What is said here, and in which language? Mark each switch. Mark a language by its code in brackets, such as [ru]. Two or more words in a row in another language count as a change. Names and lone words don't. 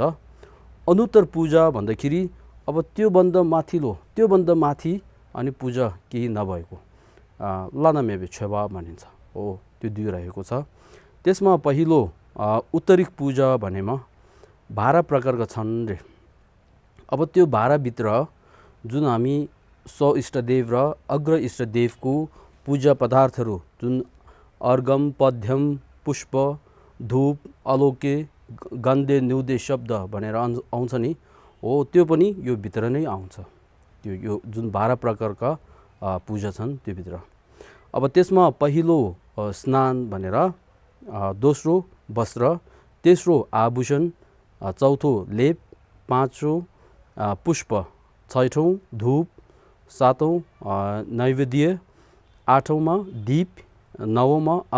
[ne] अनुत्तर पूजा भन्दाखेरि अब त्योभन्दा माथिल्लो, त्योभन्दा माथि अनि पूजा केही नभएको लानामेबे छेवा भनिन्छ हो, त्यो दुई रहेको छ। त्यसमा पहिलो उत्तरिक पूजा भनेमा 12 प्रकारका छन् रे। अब त्यो 12भित्र जुन हामी सौ इष्टदेव र अग्र इष्टदेवको पूजा पदार्थहरू जुन अर्घम, पद्यम, पुष्प, धूप, अलोके, गन्धे, न्युदे शब्द भनेर आउँछ नि हो, त्यो पनि यो भित्र नै आउँछ। त्यो यो जुन 12 प्रकारका पूजा छन् त्यो भित्र। अब त्यसमा पहिलो स्नान भनेर, दोस्रो वस्त्र, तेस्रो आभूषण, चौथो लेप, पाँचौँ पुष्प, छैठौँ धूप, सातौँ नैवेद्य, आठौँमा दीप, नवौँमा